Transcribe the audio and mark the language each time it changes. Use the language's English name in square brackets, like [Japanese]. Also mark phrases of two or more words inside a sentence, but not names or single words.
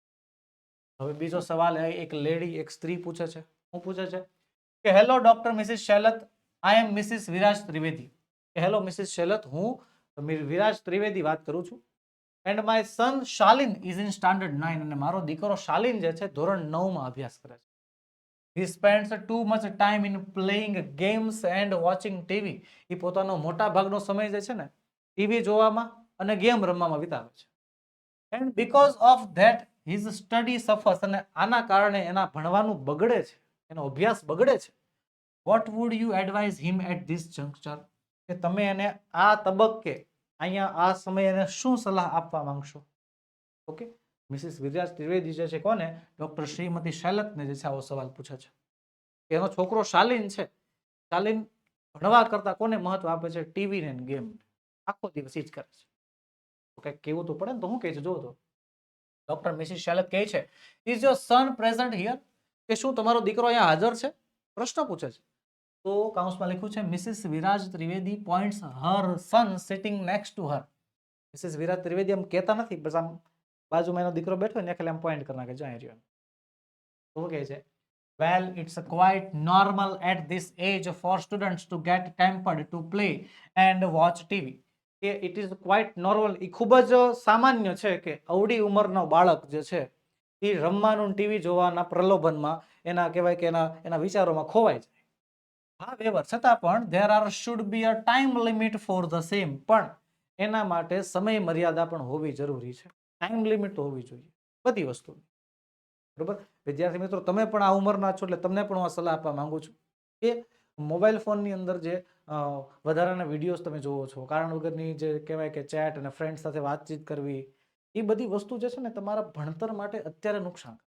[Gujarati] હવે બીજો સવાલ, એક લેડી, એક સ્ત્રી પૂછે છે. શું પૂછે છે કે [English] Hello Doctor Mrs. Shailat, I am Mrs. Viraj Trivedi, [Gujarati] કે [English] Hello Mrs. Shailat, [Gujarati] હું વિરાજ ત્રિવેદી વાત કરું છું. [English] And my son Shalin is in standard 9, [Gujarati] અને મારો દીકરો શાલિન જે છે ધોરણ 9 માં અભ્યાસ કરે છે. [English] He spends too much time in playing games and watching TV. [Gujarati] એ પોતાનો મોટા ભાગનો સમય જે છે ને ટીવી જોવામાં અને ગેમ રમવામાં વિતાવે છે. [English] And because of that his study suffers, [Gujarati] અને આના કારણે એના ભણવાનું બગડે છે, એનો અભ્યાસ બગડે છે. [English] What would you advise him at this juncture, [Gujarati] કે તમે એને આ તબક્કે, અહીંયા આ સમયે એને શું સલાહ આપવા માંગશો? ઓકે, મિસિસ વિરાજ ત્રિવેદી જે છે કોને, ડોક્ટર શ્રીમતી શૈલતને જે છે આવો સવાલ પૂછે છે. એનો છોકરો શાલિન છે, શાલિન ભણવા કરતા કોને મહત્વ આપે છે, ટીવી ને ગેમ, આખો દિવસ ઈ જ કરે છે. તો કંઈક કેવું તો પડે ને. તો શું કહે છે, જો તો ડોક્ટર મિસિસ શૈલત કહે છે, [English] Is your son present here, [Gujarati] કે શું તમારો દીકરો અહીંયા હાજર છે, પ્રશ્ન પૂછે છે. તો કાઉન્સમાં લખ્યું છે [English] Mrs. Viraj Trivedi points her son sitting next to her. [Gujarati] મિસિસ વિરાજ ત્રિવેદી એમ કહેતા નથી, બસ આમ બાજુમાં એનો દીકરો બેઠો ને ખાલી આમ પોઈન્ટ કરી નાખે, જાય રહ્યો. તો કહે છે, [English] well it's quite normal at this age for students to get tempered to play and watch TV, કે it is quite normal, [Gujarati] એ ખૂબ જ સામાન્ય છે કે અવડી ઉંમરનો બાળક જે છે એ રમવાનું ટીવી જોવાના પ્રલોભનમાં એના કહેવાય કે એના વિચારોમાં ખોવાય જાય. [English] હા વેવર, [Gujarati] છતાં પણ [English] there are should be a time limit for the same, [Gujarati] પણ એના માટે સમય મર્યાદા પણ હોવી જરૂરી છે. [English] time limit [Gujarati] તો હોવી જોઈએ બધી વસ્તુ. બરોબર વિદ્યાર્થી મિત્રો, તમે પણ આ ઉંમરના છો એટલે તમને પણ હું આ સલાહ આપવા માંગુ છું કે મોબાઈલ ફોનની અંદર જે વધારાના વિડીયોઝ તમે જોવો છો, કારણ વગરની જે કહેવાય કે ચેટ અને ફ્રેન્ડ સાથે વાતચીત કરવી, એ બધી વસ્તુ જે છે ને તમારા ભણતર માટે અત્યારે નુકસાન.